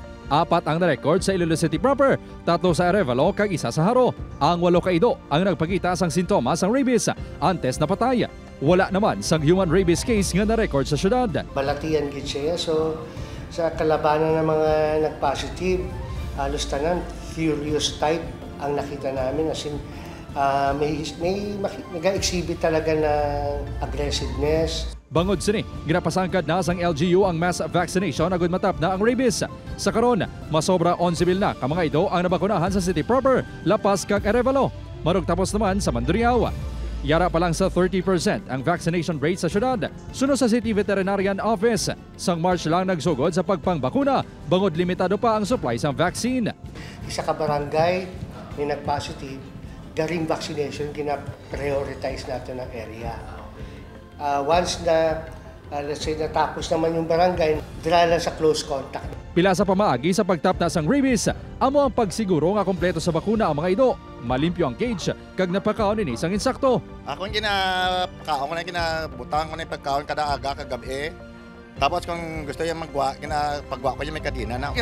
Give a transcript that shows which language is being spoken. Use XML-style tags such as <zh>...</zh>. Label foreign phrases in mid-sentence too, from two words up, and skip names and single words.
<hil>4 ang na-record sa Iloilo City proper, 3 sa Arevalo kag 1 sa Haro. Ang 8 ka ido ang nagpakita sang sintomas sang rabies antes na patay. Wala naman sang human rabies case nga na-record sa syudad. Balatian gid siya, so sa kalabanan ng mga nag-positive, halos tanan,</hil> <en>furious type</en> <tl>ang nakita namin.</tl> <en>As in,</en> <tl>may nag-exhibit talaga ng aggressiveness.</tl> <hil>Bangod sini, ginapasangkad na sang LGU ang mass vaccination agud matap na ang rabies. Sa karon, masobra 11,000 na ka mga ito ang nabakunahan sa</hil> <en>city proper,</en> <hil>Lapas kag Arevalo. Marog tapos naman sa Mandurriao. Yara pa lang sa 30% ang</hil> <en>vaccination rate</en> <hil>sa syudad. Sunod sa City Veterinarian Office, sang March lang nagsugod sa pagpangbakuna, bangod limitado pa ang supply sa vaccine. Isa ka barangay ni nag-positive, garing vaccination, kina-prioritize natin ang area. Once na,</hil> <en>let's say,</en> <hil>natapos naman yung barangay, dala lang sa</hil> <en>close contact.</en> <hil>Pila sa pamaagi sa pagtap na sang rabies, amo ang pagsiguro nga kompleto sa bakuna ang mga ito. Malimpyo ang cage, kag napakaon ni isang insakto. Ako yung kinapakaon ko na kinabutang ko na yung pagkaon kada aga kagabi. Tapos kung gusto yung magwa, kinapagwa ko yung may kadina na.</hil>